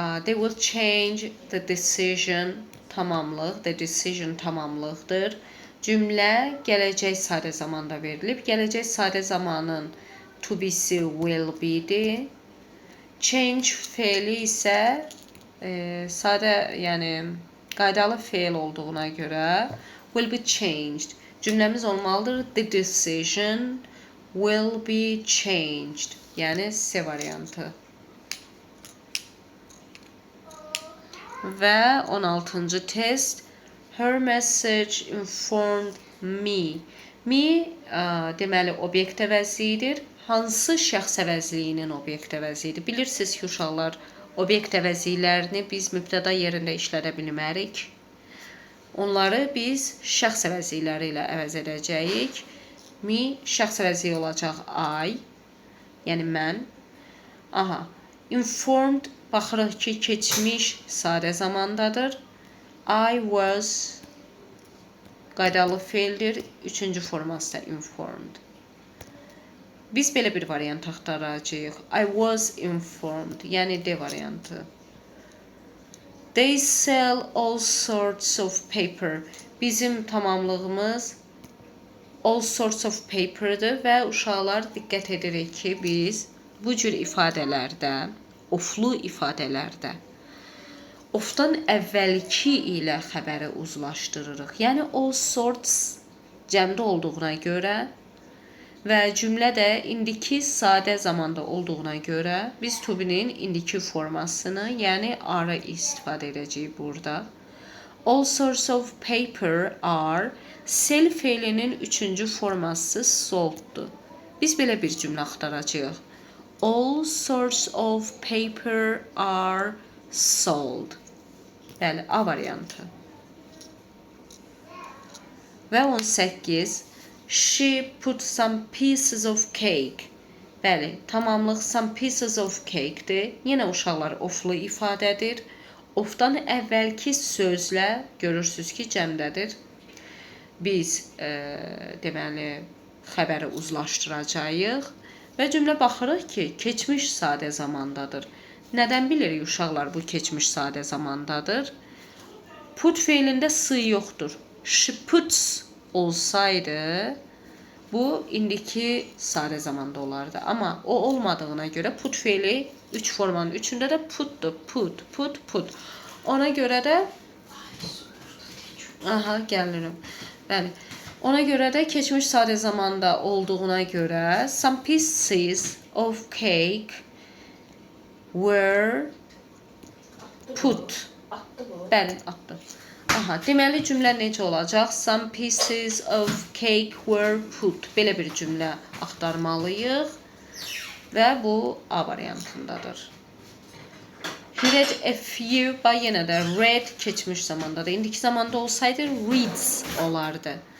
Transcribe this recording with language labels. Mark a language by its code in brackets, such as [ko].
[en] They will change the decision. [az] Tamamlıq. [en] The decision [az] tamamlıqdır. Cümlə gələcək sadə zamanda verilib. Gələcək sadə zamanın to be'si will be'dir. Change feili isə sadə, yəni qaydalı feil olduğuna görə [en] will be changed. [az] Cümləmiz olmalıdır. [en] The decision will be changed. [az] Yəni C variantı. Və 16-cı test. [en] Her message informed me. [az] Me deməli obyekt əvəzliyidir. Hansı şəxs əvəzliyinin obyekt əvəzliyidir? Bilirsiniz ki, uşaqlar, obyekt əvəzliklərini biz mübtəda yerində işlədə bilmərik. Onları biz şəxs əvəzlikləri ilə əvəz edəcəyik. Me şəxs əvəzliyi olacaq I, yəni mən. Aha, informed baxırıq ki, keçmiş sadə zamandadır. [en] I was [az] qaydalı feildir. Üçüncü forması da informed. Biz belə bir variant axtaracağıq. [en] I was informed, [az] yəni D variantı. [en] They sell all sorts of paper. [az] Bizim tamamlığımız [en] all sorts of paper'dır [az] və uşaqlar diqqət edirik ki, biz bu cür ifadələrdə, oflu ifadələrdə ofdan əvvəlki ilə xəbəri uzlaşdırırıq. Yəni [en] all sorts [az] cəmdə olduğuna görə və cümlə də indiki sadə zamanda olduğuna görə biz to be'nin indiki formasını, yəni are istifadə edəcəyik burada. [en] All sorts of paper are [az] sell feilinin üçüncü forması solddur. Biz belə bir cümlə axtaracağıq. [en] All sorts of paper are sold. [az] Bəli, A variantı. Və 18. [en] She put some pieces of cake. [az] Bəli, tamamlıq [en] some pieces of cake'dir. [az] Yenə uşaqlar oflu ifadədir. Ofdan əvvəlki sözlə görürsünüz ki, cəmdədir. Biz deməli xəbəri uzlaşdıracağıq və cümlə baxırıq ki, keçmiş sadə zamandadır. Nədən bilirik uşaqlar bu keçmiş sadə zamandadır? Put feilində s yoxdur. [en] She puts [az] olsaydı bu indiki sadə zamanda olardı. Amma o olmadığına görə put feili 3 formanın üçündə də putdur. [en] Put, put, put. [az] Ona görə də aha, gəlirim. Bəli. Ona görə də keçmiş sadə zamanda olduğuna görə [en] some pieces of cake were put. [az] Bəli, atdım. Aha, deməli cümlə necə olacaq? [en] Some pieces of cake were put. [az] Belə bir cümlə axtarmalıyıq və bu A variantındadır. [en] He read a few, [az] bax yenə də read keçmiş zamandadır. İndiki zamanda olsaydı reads olardı.